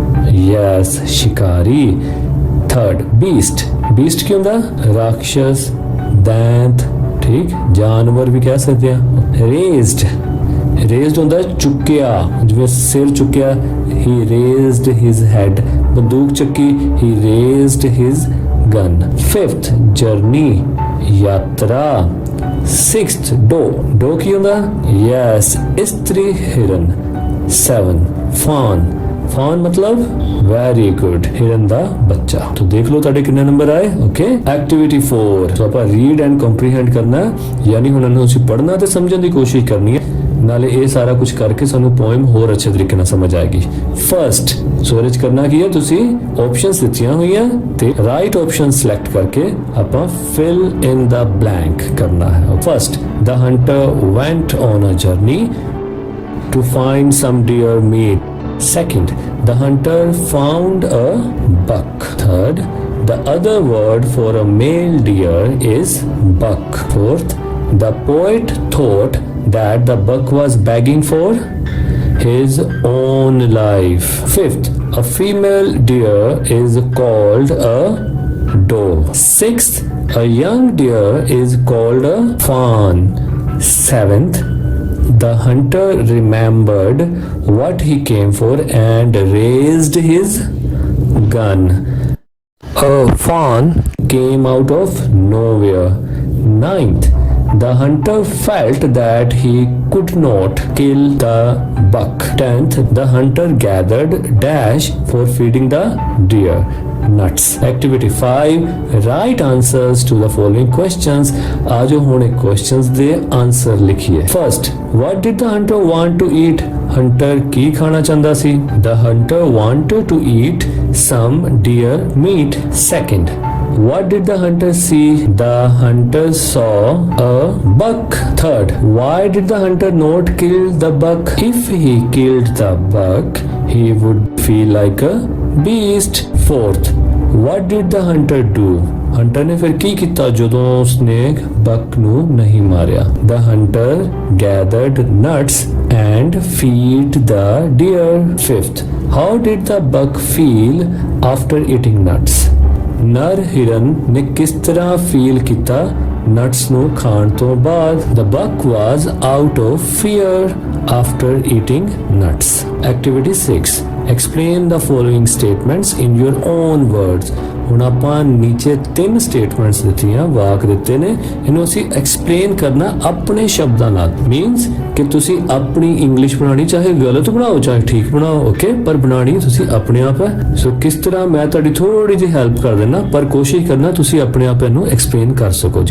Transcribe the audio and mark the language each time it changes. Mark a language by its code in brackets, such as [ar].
[pa] Yes, ਸ਼ਿਕਾਰੀ। Third beast, beast ਕੀ ਹੁੰਦਾ? ਰਾਖਸ਼ਸ, ਦੈਂਤ, ਠੀਕ, ਜਾਨਵਰ ਵੀ ਕਹਿ ਸਕਦੇ ਹਾਂ। ਰੇਜ਼ਡ, ਰੇਜ਼ਡ ਹੁੰਦਾ ਚੁੱਕਿਆ, ਜਿਵੇਂ ਸਿਰ ਚੁੱਕਿਆ, [en] he raised his head। [pa] ਬੰਦੂਕ ਚੱਕੀ, [en] he raised his gun। [pa] Fifth journey, ਯਾਤਰਾ। ਸਿਕਸਥ ਡੋ, ਡੋ ਕੀ ਹੁੰਦਾ? ਯੈਸ, ਇਸਤਰੀ ਹਿਰਨ। 7 ਫਾਨ, ਫਾਨ ਮਤਲਬ ਵੈਰੀ ਗੁੱਡ, ਹਿਰਨ ਦਾ ਬੱਚਾ। [hi] तो देख लो [pa] ਤੁਹਾਡੇ ਕਿੰਨੇ ਨੰਬਰ ਆਏ। ਓਕੇ, ਐਕਟੀਵਿਟੀ 4 ਸੋ ਆਪਾਂ ਰੀਡ ਐਂਡ ਕੰਪਰੀਹੈਂਡ ਕਰਨਾ, ਯਾਨੀ ਹੁਣ ਇਹਨੂੰ ਅਸੀਂ ਪੜ੍ਹਨਾ ਤੇ ਸਮਝਣ ਦੀ ਕੋਸ਼ਿਸ਼ ਕਰਨੀ ਹੈ। ਨਾਲੇ ਇਹ ਸਾਰਾ ਕੁਝ ਕਰਕੇ ਸਾਨੂੰ ਪੋਇਮ ਹੋਰ ਅੱਛੇ ਤਰੀਕੇ ਨਾਲ ਸਮਝ ਆਏਗੀ। ਫਰਸਟ, ਸੋ ਇਹਦੇ ਚ ਕਰਨਾ ਕੀ ਹੈ? ਤੁਸੀਂ ਆਪਸ਼ਨਸ ਦਿੱਤੀਆਂ ਹੋਈਆਂ ਤੇ ਰਾਈਟ ਆਪਸ਼ਨ ਸਿਲੈਕਟ ਕਰਕੇ ਆਪਾਂ ਫਿਲ ਇਨ ਦਾ ਬਲੈਂਕ ਕਰਨਾ ਹੈ। [en] First, the hunter went on a journey to find some deer meat. Second, the hunter found a buck. Third, the other word for a male deer is buck. Fourth, the poet thought that the buck was begging for his own life. Fifth, a female deer is called a doe. Sixth, a young deer is called a fawn. Seventh, the hunter remembered what he came for and raised his gun. A fawn came out of nowhere. Ninth, the hunter felt that he could not kill the buck. 10th, the hunter gathered dash for feeding the deer nuts. Activity 5, write answers to the following questions. [pa] आज हुणे questions दे answer लिखिए। [en] First, what did the hunter want to eat? [pa] Hunter की खाना चाहता सी? [en] The hunter wanted to eat some deer meat. Second, what did the hunter see? The hunter saw a buck. Third, why did the hunter not kill the buck? If he killed the buck, he would feel like a beast. Fourth, what did the hunter do? [pa] Hunter ने फिर की किया ਜਦੋਂ ਉਸਨੇ buck ਨੂੰ ਨਹੀਂ ਮਾਰਿਆ? [en] The hunter gathered nuts and feed the deer. Fifth, how did the buck feel after eating nuts? [pa] ਨਰ ਹਿਰਨ ਨੇ ਕਿਸ ਤਰ੍ਹਾਂ ਫੀਲ ਕੀਤਾ ਨਟਸ ਨੂੰ ਖਾਣ ਤੋਂ ਬਾਅਦ? [en] The buck was out of fear after eating nuts. Activity 6. Explain the following statements in your own words. [pa] ਹੁਣ ਆਪਾਂ ਨੀਚੇ 3 ਸਟੇਟਮੈਂਟਸ ਦਿੱਤੀਆਂ, ਵਾਕ ਦਿੱਤੇ ਨੇ, ਇਹਨੂੰ ਅਸੀਂ ਐਕਸਪਲੇਨ ਕਰਨਾ ਆਪਣੇ ਸ਼ਬਦਾਂ ਨਾਲ। ਮੀਨਸ ਕਿ ਤੁਸੀਂ ਆਪਣੀ ਇੰਗਲਿਸ਼ ਬਣਾਉਣੀ, ਚਾਹੇ ਗਲਤ ਬਣਾਓ ਚਾਹੇ ਠੀਕ ਬਣਾਓ, ਓਕੇ, ਪਰ ਬਣਾਉਣੀ ਤੁਸੀਂ ਆਪਣੇ ਆਪ ਹੈ। ਸੋ ਕਿਸ ਤਰ੍ਹਾਂ ਮੈਂ ਤੁਹਾਡੀ ਥੋੜੀ ਜਿਹੀ ਹੈਲਪ ਕਰ ਦੇਣਾ, ਪਰ ਕੋਸ਼ਿਸ਼ ਕਰਨਾ ਤੁਸੀਂ ਆਪਣੇ ਆਪ ਇਹਨੂੰ ਐਕਸਪਲੇਨ ਕਰ ਸਕੋ।